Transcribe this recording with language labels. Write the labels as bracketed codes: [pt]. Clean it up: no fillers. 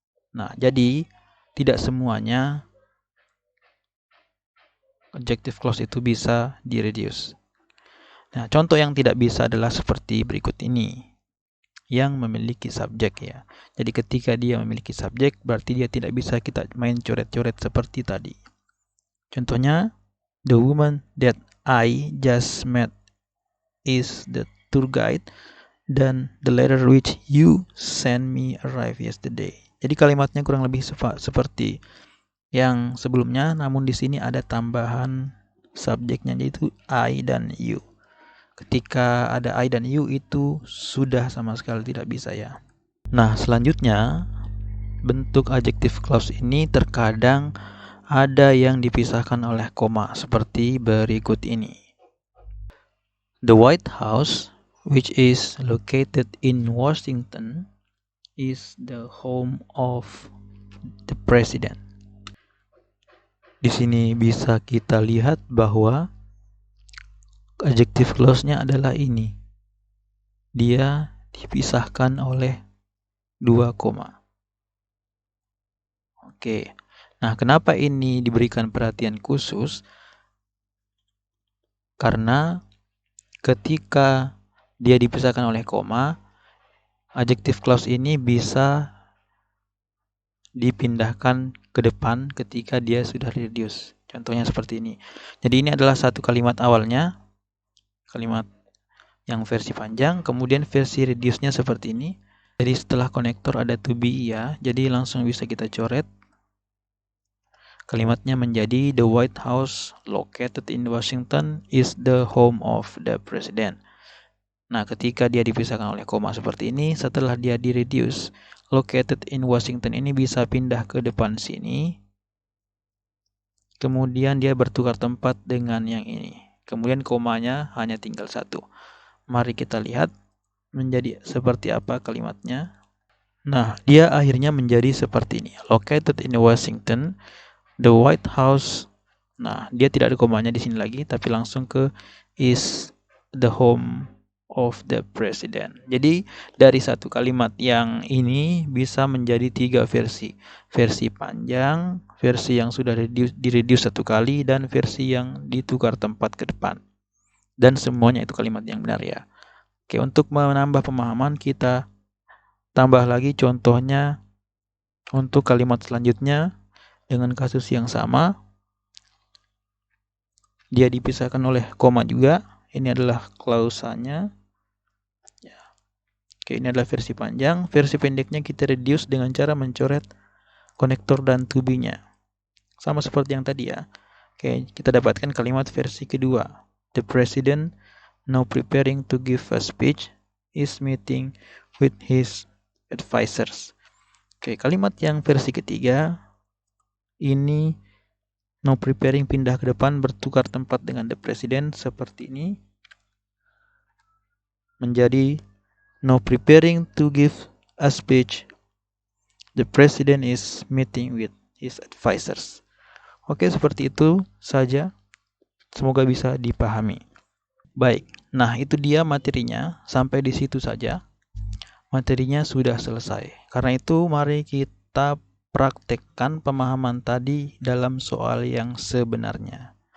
[id] Nah, jadi tidak semuanya adjective clause itu bisa di-reduce. Nah, contoh yang tidak bisa adalah seperti berikut ini, yang memiliki subjek ya. Jadi ketika dia memiliki subjek, berarti dia tidak bisa kita main coret-coret seperti tadi. [en] Contohnya, the woman that I just met is the tour guide, dan the letter which you sent me arrived yesterday. [id] Jadi kalimatnya kurang lebih seperti yang sebelumnya, namun di sini ada tambahan subjeknya yaitu I dan you. Ketika ada I dan you itu sudah sama sekali tidak bisa ya. Nah, selanjutnya bentuk adjective clause ini terkadang ada yang dipisahkan oleh koma seperti berikut ini. [en] The White House, which is located in Washington, is the home of the president. [id] Di sini bisa kita lihat bahwa adjective clause-nya adalah ini. Dia dipisahkan oleh 2 koma. Oke. Nah, kenapa ini diberikan perhatian khusus? Karena ketika dia dipisahkan oleh koma, adjective clause ini bisa dipindahkan ke depan ketika dia sudah reduce. Contohnya seperti ini. Jadi ini adalah satu kalimat awalnya, kalimat yang versi panjang, kemudian versi reduce-nya seperti ini. Jadi setelah konektor ada to be ya, jadi langsung bisa kita coret. Kalimatnya menjadi [en] the White House located in Washington is the home of the president. [id] Nah, ketika dia dipisahkan oleh koma seperti ini, setelah dia di-reduce, [en] located in Washington [id] ini bisa pindah ke depan sini. Kemudian dia bertukar tempat dengan yang ini. Kemudian komanya hanya tinggal satu. Mari kita lihat menjadi seperti apa kalimatnya. Nah, dia akhirnya menjadi seperti ini. [en] Located in Washington, the White House. [id] Nah, dia tidak ada komanya di sini lagi, tapi langsung ke [en] is the home of the president. [id] Jadi dari satu kalimat yang ini bisa menjadi 3 versi. Versi panjang, versi yang sudah di-reduce satu kali, dan versi yang ditukar tempat ke depan. Dan semuanya itu kalimat yang benar ya. Oke, untuk menambah pemahaman kita tambah lagi contohnya untuk kalimat selanjutnya dengan kasus yang sama. Dia dipisahkan oleh koma juga. Ini adalah klausanya. Oke, ini adalah versi panjang. Versi pendeknya kita reduce dengan cara mencoret konektor dan to be-nya. Sama seperti yang tadi ya. Oke, kita dapatkan kalimat versi kedua. [en] The president, now preparing to give a speech, is meeting with his advisors. [id] Oke, kalimat yang versi ketiga ini [en] now preparing [id] pindah ke depan, bertukar tempat dengan the president seperti ini. Menjadi [en] Now preparing to give a speech, the president is meeting with his advisors. [id] Oke, seperti itu saja. Semoga bisa dipahami. Baik, nah itu dia materinya. Sampai di situ saja. Materinya sudah selesai. Karena itu mari kita praktekkan pemahaman tadi dalam soal yang sebenarnya.